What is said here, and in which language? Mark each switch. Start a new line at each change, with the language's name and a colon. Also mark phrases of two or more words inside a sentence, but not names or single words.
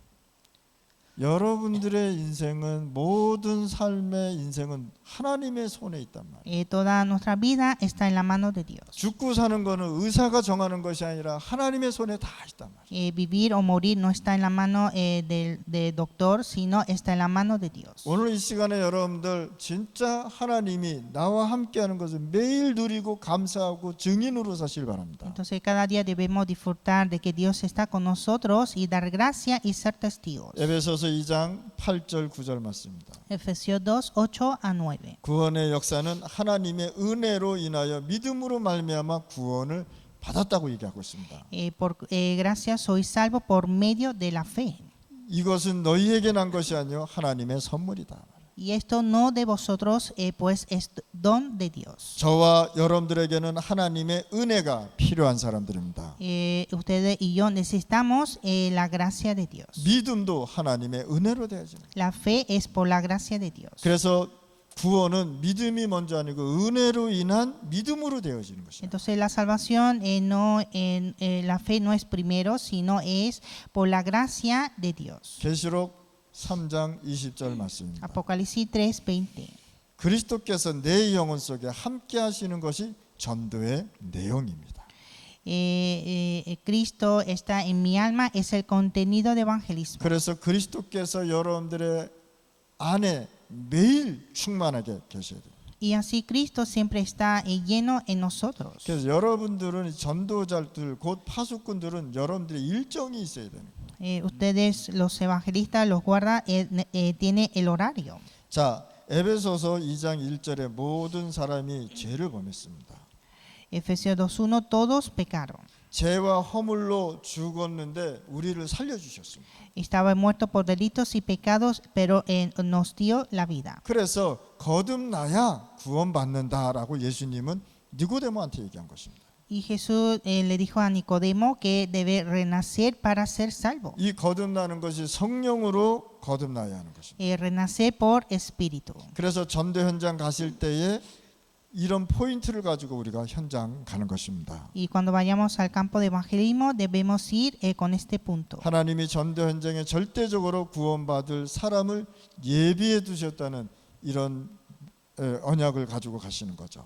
Korean: 여러분들의 인생은 모든 삶의 인생은 하나님의 손에 있단 말이에요.
Spanish: Toda nuestra vida está en la mano de Dios.
Korean: 죽고 사는 거는 의사가 정하는 것이 아니라 하나님의 손에 다 있단 말이에요.
Spanish: Vivir o morir no está en la mano del doctor, sino está en la mano de Dios.
Korean: 오늘 이 시간에 여러분들 진짜 하나님이 나와 함께하는 것을 매일 누리고 감사하고 증인으로 사실 바랍니다.
Spanish: Entonces cada día debemos disfrutar de que Dios está con nosotros y dar gracia y ser testigos.
Korean: 에베소서 2장 8절 9절 말씀입니다.
Spanish: Efesios 2, 8 a 9.
Korean: 구원의 역사는 하나님의 은혜로 인하여 믿음으로 말미암아 구원을 받았다고 얘기하고 있습니다.
Spanish: Por gracia sois salvo por medio de la fe.
Korean: 이것은 너희에게 난 것이 아니요 하나님의 선물이다.
Spanish: Y esto no de vosotros, pues es don de Dios.
Korean: 저와 여러분들에게는 하나님의 은혜가 필요한 사람들입니다.
Spanish: Ustedes y yo necesitamos la gracia de Dios.
Korean: 믿음도 하나님의 은혜로 되어집니다.
Spanish: La fe es por la gracia de Dios.
Korean: 그래서 구원은 믿음이 먼저 아니고 은혜로 인한 믿음으로 되어지는 것입니다.
Spanish: Entonces la salvación la fe no es primero, sino es por la gracia de Dios.
Korean: 계시록 3장 20절 말씀입니다.
Spanish: Apocalipsis 3:20.
Korean: 그리스도께서 내 영혼 속에 함께 하시는 것이 전도의 내용입니다.
Spanish: Cristo está en mi alma es el contenido de evangelismo.
Korean: 그래서 그리스도께서 여러분들의 안에 매일 충만하게 계셔야 돼요.
Spanish: Y así Cristo siempre está lleno en nosotros.
Korean: 그래서 여러분들은 전도자들 곧 파수꾼들은 여러분들의 일정이 있어야 되는 거예요.
Spanish: Ustedes los evangelistas los guarda tiene el horario.
Korean: 자, 에베소서 2장 1절에 모든 사람이 죄를 범했습니다.
Spanish: Efesios 2:1 todos pecaron.
Korean: 죄와 허물로 죽었는데 우리를 살려 주셨습니다.
Spanish: Estaba muerto por delitos y pecados, pero nos dio la vida.
Korean: 그래서 거듭나야 구원받는다라고 예수님은 니고데모한테 얘기한 것입니다.
Spanish: Y Jesús le dijo a Nicodemo que debe renacer para ser salvo.
Korean: 이 거듭나는 것이 성령으로 거듭나야 하는 것입니다.
Spanish: Renacer por espíritu.
Korean: 그래서 전도 현장 가실 때에 이런 포인트를 가지고 우리가 현장 가는 것입니다.
Spanish: Y cuando vayamos al campo de evangelismo debemos ir con este punto.
Korean: 하나님이 전도 현장에 절대적으로 구원받을 사람을 예비해 두셨다는 이런 언약을 가지고 가시는 거죠.